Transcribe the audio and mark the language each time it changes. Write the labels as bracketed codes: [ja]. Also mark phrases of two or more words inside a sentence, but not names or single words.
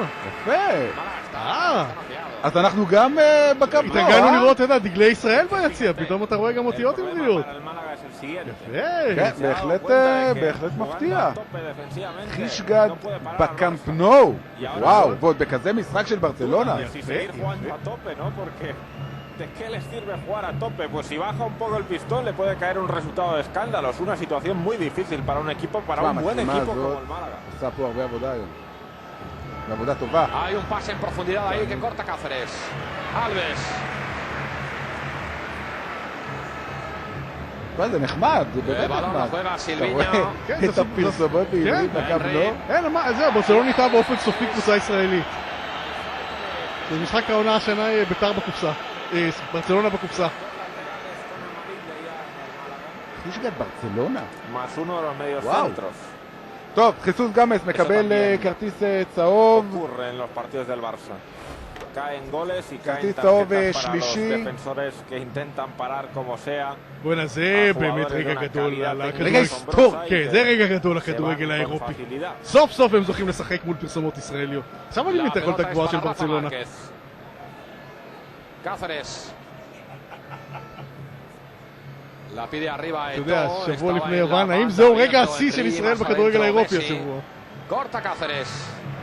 [he] יפה. אז אנחנו גם בקאמפ נו, התרגלנו לראות, אתה יודע, דגלי ישראל ביציע, פתאום אתה רואה גם אותיות עבריות. יפה. בהחלט מפתיע. חישגד בקאמפ נו. וואו, ועוד בכזה משחק של ברצלונה. [es] ¿De qué les sirve jugar a tope? Pues si baja un poco el pistón le puede caer un resultado de escándalo. Es una situación muy difícil para un equipo, para un buen equipo como el Málaga. [he] עושה פה הרבה עבודה היום. עבודה טובה. [es] Hay un pase en profundidad ahí que corta Cáceres. Alves. [he] זה נחמד, זה באמת נחמד. אתה רואה את הפרסומות בעברית בקאמפ נו? אין, זהו, ברצלונה נהייתה באופן סופי קבוצה ישראלית. זה משחק העונה השנה בית"ר בקופסה. ברצלונה בקופסה. חישגד ברצלונה? [es] Más uno de los medios centros. [he] טוב, חיסוס גמס מקבל כרטיס צהוב. [es] Ocurre en los partidos del Barça. Caen goles y caen [he] כרטיס צהוב [es] tarjetas para los [he] שלישי. [es] defensores que intentan parar como sea. [he] בוא'נה, זה באמת רגע גדול. רגע היסטורי. כן, זה רגע גדול לכדורגל האירופי. סוף סוף הם זוכים לשחק מול פרסומות ישראליות. עכשיו אני מתאר את הגבוהה של ברצלונה. [es] Cáceres. La pide arriba [he] אתה יודע, Eto'o. שבוע לפני יוון, האם זהו רגע השיא של ישראל בכדורגל האירופי השבוע? [es] Corta Cáceres.